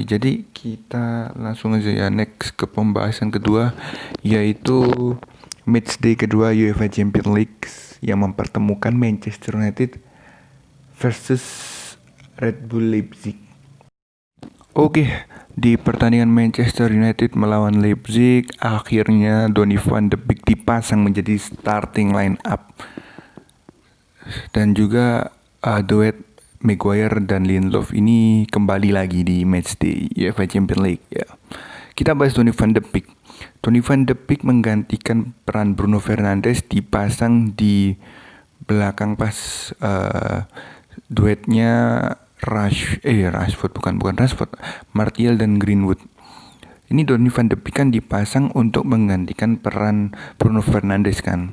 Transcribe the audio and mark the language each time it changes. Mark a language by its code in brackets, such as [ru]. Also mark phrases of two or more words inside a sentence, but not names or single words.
[id] Jadi kita langsung aja ya next ke pembahasan kedua, yaitu matchday kedua UEFA Champions League yang mempertemukan Manchester United versus Red Bull Leipzig. Oke, di pertandingan Manchester United melawan Leipzig, akhirnya Donny van de Beek dipasang menjadi [en] starting line up. [id] Dan juga duet Maguire dan Lindelof ini kembali lagi di matchday UEFA Champions League ya. Kita bahas Donny van de Beek. Donny van de Beek menggantikan peran Bruno Fernandes, dipasang di belakang pas duetnya Rashford, bukan Rashford, Martial dan Greenwood. Ini Donny van de Beek kan dipasang untuk menggantikan peran Bruno Fernandes kan.